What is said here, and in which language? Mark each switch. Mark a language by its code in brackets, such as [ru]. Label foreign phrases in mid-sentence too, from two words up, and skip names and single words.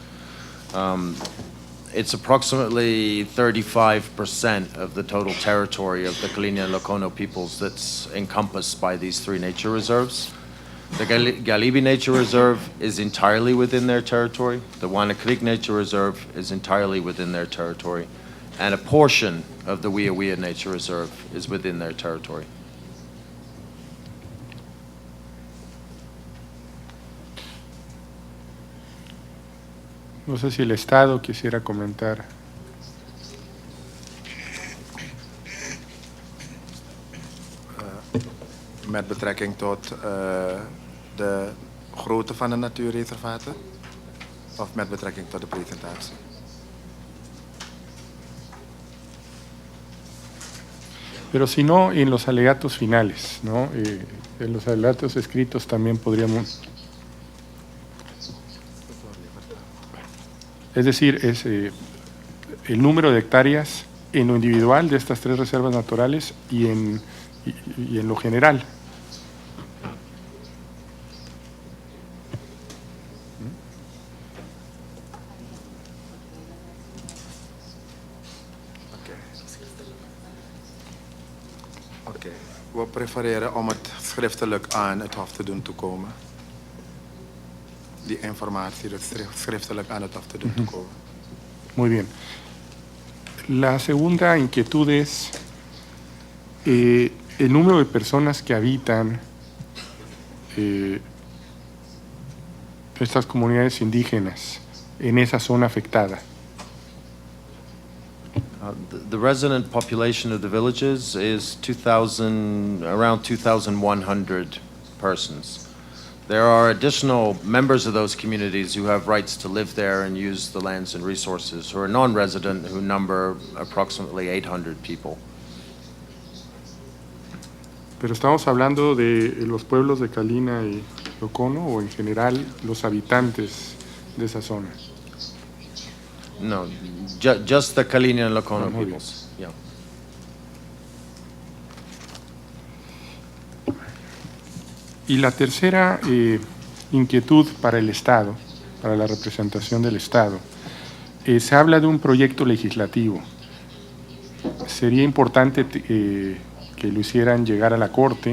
[en] It's approximately 35% of the total territory of the Kaliña and Lokono peoples that's encompassed by these three nature reserves. The Galibi Nature Reserve is entirely within their territory. The Wanna Creek Nature Reserve is entirely within their territory. And a portion of the Wia Nature Reserve is within their territory. [es] No sé si el Estado quisiera comentar. [nl] Met betrekking tot de grootte van de natuurreservaten? Of met betrekking tot de presentatie? [es] Pero si no, en los alegatos finales, ¿no? En los alegatos escritos también podríamos... Es decir, es el número de hectáreas en lo individual de estas tres reservas naturales y en lo general. [nl] Oké. We prefereren om het schriftelijk aan het Hof te doen toekomen. Die informatie dus schriftelijk aan het Hof te doen toekomen. [es] Muy bien. La segunda inquietud es el número de personas que habitan estas comunidades indígenas en esa zona afectada. [en] The resident population of the villages is around 2,100 persons. There are additional members of those communities who have rights to live there and use the lands and resources who are non-resident, who number approximately 800 people. [es] Pero estamos hablando de los pueblos de Kaliña y Lokono, o en general los habitantes de esa zona. [en] No, just the Kaliña and Lokono peoples. Yeah. [es] Y la tercera inquietud para el Estado, para la representación del Estado, se habla de un proyecto legislativo. Sería importante que lo hicieran llegar a la Corte.